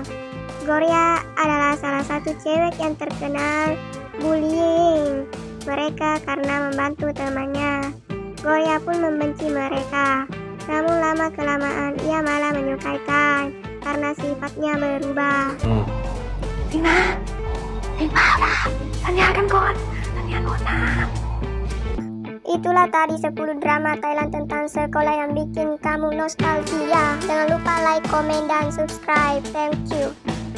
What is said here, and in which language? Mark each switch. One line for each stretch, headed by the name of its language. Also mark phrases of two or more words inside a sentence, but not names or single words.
Indonesian: Gloria adalah salah satu cewek yang terkenal bullying mereka karena membantu temannya. Gloria pun membenci mereka. Namun lama-kelamaan ia malah menyukai Time karena sifatnya berubah.
Thai: จริงนะจริงเปล่าล่ะสัญญากันก่อนสัญญาก่อนนะ
Indonesian: Itulah tadi 10 drama Thailand tentang sekolah yang bikin kamu nostalgia. Jangan lupa like, komen, dan subscribe.
English: Thank you.